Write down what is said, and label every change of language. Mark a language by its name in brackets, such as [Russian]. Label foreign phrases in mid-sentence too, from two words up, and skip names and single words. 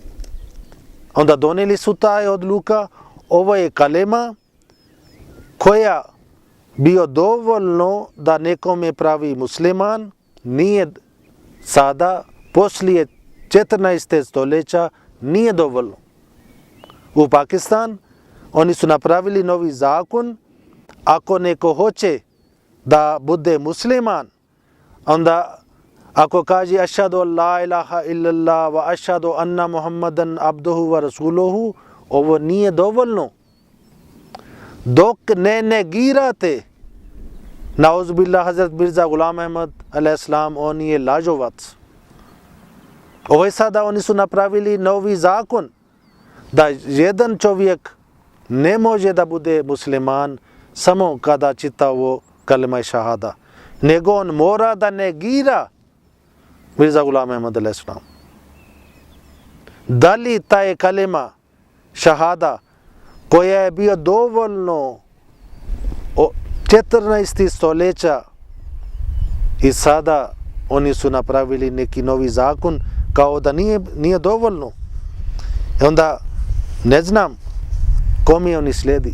[Bosnian] Onda donijeli su taj odluka, ovo je kalema koja bio dovoljno da nekome pravi musliman, nije sada, poslije 14. stoljeća, nije dovoljno. U Pakistan oni su napravili novi zakon, ako neko hoće da bude musliman, onda ako kaže [Arabic] أشهد أن لا إله إلا الله وأشهد أن محمدا عبده ورسوله, [Bosnian] ovo nije dovoljno. Dok ne negirate, nauzubillah, Hazret Mirza Ghulam Ahmad [Arabic] عليه السلام, [Bosnian] on je lažovac. Ovo je sada, oni su napravili novi zakon da jedan čovjek ne može da bude musliman samo kada čita ovo kalima i šahada, nego on mora da negira Mirza Ghulam Ahmad [Arabic] عليه السلام. [Bosnian] Da li taj kalima šahada koja je bio dovoljno 14. stoljeća i sada oni su napravili neki novi zakon kao da nije dovoljno. I onda ne znam kome oni slijedi.